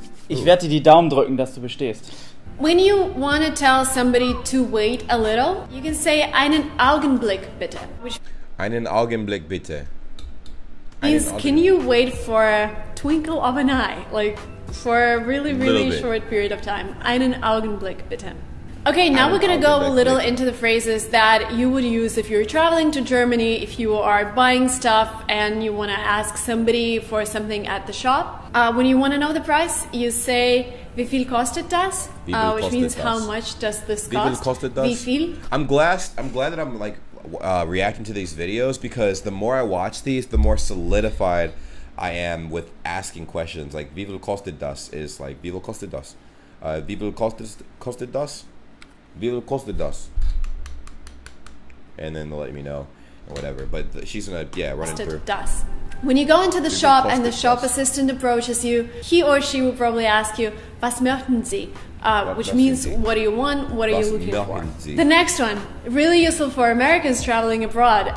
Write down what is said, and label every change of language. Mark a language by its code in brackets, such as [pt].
[de] Ich werde dir die Daumen drücken, dass du bestehst. [en] When you want to tell somebody to wait a little, you can say [de] einen Augenblick bitte, [en] which [de] einen Augenblick bitte. [en] means can you wait for a twinkle of an eye, like for a really, really short period of time. [de] Einen Augenblick bitte. [en] Okay, now we're going to go a little into the phrases that you would use if you're traveling to Germany, if you are buying stuff and you want to ask somebody for something at the shop. When you want to know the price, you say, [de] wie viel kostet das? [en] Which means how much does this cost? [de] Wie viel? [en] I'm glad that I'm like reacting to these videos, because the more I watch these, the more solidified I am with asking questions. [de] Like, wie viel kostet das is like, wie viel kostet das? Wie viel kostet das? Wie viel kostet das? [en] and then they'll let me know or whatever. But she's gonna run through. [de] Das. [en] When you go into the shop and the shop assistant approaches you, he or she will probably ask you, [de] "Was möchten Sie?" [en] Which means, what do you want? What are you looking for? The next one, really useful for Americans traveling abroad.